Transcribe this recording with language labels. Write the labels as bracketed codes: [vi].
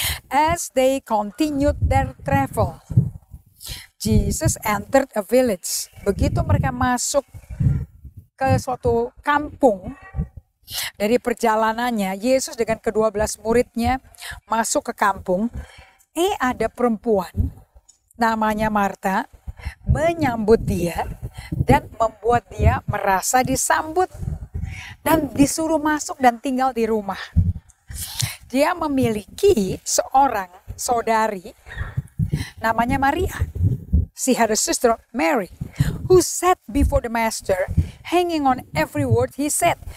[en] As they continued their travel, Jesus entered a village. [id] Begitu mereka masuk ke suatu kampung, dari perjalanannya, Yesus dengan ke-12 muridnya masuk ke kampung. ada perempuan namanya Marta menyambut dia dan membuat dia merasa disambut dan disuruh masuk dan tinggal di rumah. Dia memiliki seorang saudari namanya Maria. [en] She had a sister, Mary, who sat before the master, hanging on every word he said.